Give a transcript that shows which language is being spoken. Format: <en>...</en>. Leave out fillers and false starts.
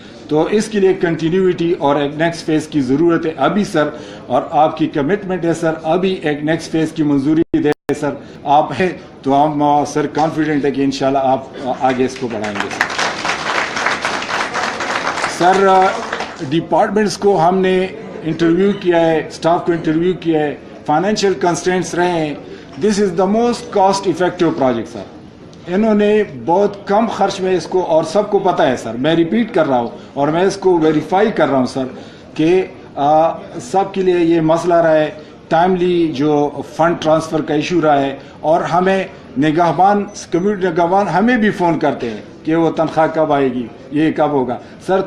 <ur>تو اس کے لیے کنٹینیوٹی اور ایک نیکسٹ فیز کی ضرورت ہے ابھی سر, اور آپ کی کمٹمنٹ ہے سر ابھی ایک نیکسٹ فیز کی منظوری دے سر آپ ہیں تو ہم سر کانفیڈنٹ ہے کہ انشاءاللہ آپ آگے اس کو بڑھائیں گے سر. ڈپارٹمنٹس کو ہم نے انٹرویو کیا ہے, اسٹاف کو انٹرویو کیا ہے, فائنینشیل کنسٹرینٹس رہے ہیں.</ur> <en>This is the most cost effective project sir.</en> <ur>انہوں نے بہت کم خرچ میں اس کو, اور سب کو پتہ ہے سر, میں ریپیٹ کر رہا ہوں اور میں اس کو ویریفائی کر رہا ہوں سر کہ سب کے لیے یہ مسئلہ رہا ہے, ٹائملی جو فنڈ ٹرانسفر کا ایشو رہا ہے, اور ہمیں نگہبان کمیونٹی نگہبان ہمیں بھی فون کرتے ہیں کہ وہ تنخواہ کب آئے گی, یہ کب ہوگا سر.</ur>